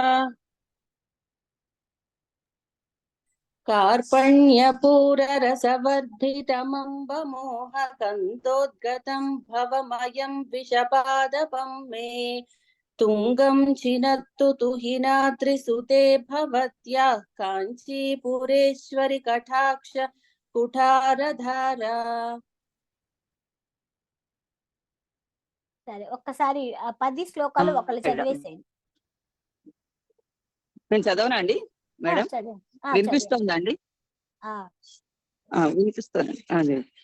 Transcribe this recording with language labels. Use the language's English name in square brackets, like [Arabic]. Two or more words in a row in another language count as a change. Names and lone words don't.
[Sanskrit] कार्पण्यपूररसवर्धितमम्बमोह कन्दोद्गतं भवमयं विषपादपं मे तुङ्गं छिनत्तु तुहिनाद्रिसुते भवत्या काञ्चीपुरेश्वरि कटाक्ष कुठारधारा [Telugu] సరే ఒక్కసారి 10 శ్లోకాలు ఒకళ్ళు చదివేసేయండి నేను చదవనా అండి మేడం వినిపిస్తుందా అండి వినిపిస్తాను అదే